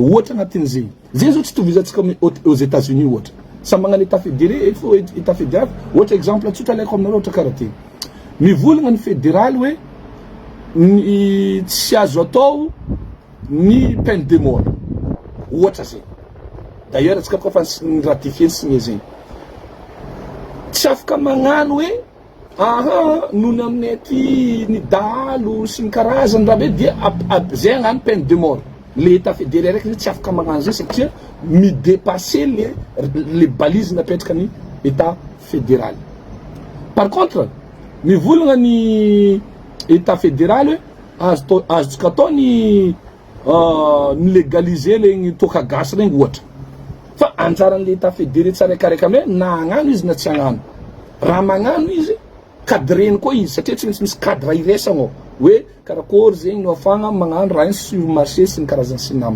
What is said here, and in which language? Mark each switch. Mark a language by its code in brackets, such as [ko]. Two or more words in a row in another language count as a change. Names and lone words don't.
[mg] Ohatra agnatin'zegny zegny zao tsy tovizantsika [fr] aux États-Unis [mg] ohatra sa magnano [fr] état fédéré [mg] fo [fr] état fédéral. [mg] Ohatra exemple tsotra alaiko aminareo ohatra karaha ty mivolagna ny fédéral hoe ny tsy azo atao ny [fr] peine de mort [mg] ohatra zegny. D'ailleurs atsika koa fa [fr] ratifie signé [mg] zegny tsy afaka magnano hoe nohony aminay aty ny dahalo sy ny karazany raha be dia zay agnano [fr] peine de mort. Le état fédéré [mg] raiky tsy afaka magnano zay satria midépasser [fr] les balises [mg] napetraka ny [fr] état fédéral. Par contre [mg] mivolagna ny [fr] état fédéral [mg] hoe azontsika atao ny légaliser legny toka gasy regny ohatra, fa anjaran'ny [fr] état fédéré [mg] tsaraikaraika ame na agnano izy na tsy agnano, raha magnano izy cadreny koa izy satria tsy maintsy misy cadre iresagna hoe karakory zegny no afagna magnano raha [fr] sur marché [mg] sy ny karazany sy namany.